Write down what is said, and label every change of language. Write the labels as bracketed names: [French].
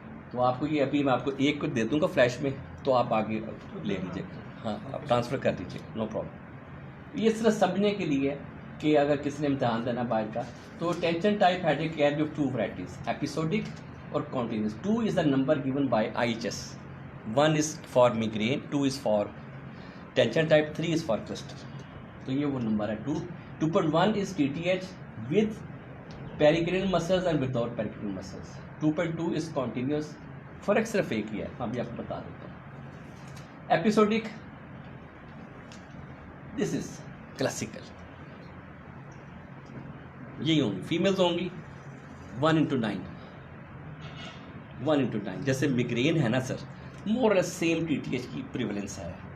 [Urdu] تو آپ کو یہ ابھی میں آپ کو ایک کو دے دوں گا فلیش میں, تو آپ آگے لے لیجیے گا, ہاں آپ ٹرانسفر کر دیجیے گا, نو پرابلم. یہ صرف سمجھنے کے لیے کہ اگر کسی نے امتحان دینا باہر کا, تو ٹینشن ٹائپ ہیڈیک کیئر جو 2 ورائٹیز, ایپیسوڈک اور continuous. [English] 2 is the number given by IHS. 1 is for migraine, 2 is for tension type, 3 is for cluster. [Urdu] تو یہ وہ نمبر ہے 2. [English] 2.1 is TTH with pericranial muscles and without pericranial muscles. 2.2 is continuous. [Urdu] فرق صرف ایک ہی ہے, میں بھی آپ کو بتا دیتا ہوں. Episodic, this is classical. یہی ہوں گی, فیمیلز ہوں گی 1:9. 1:9 جیسے میگرین ہے نا سر, مور سیم TTH کی پریولنس ہے.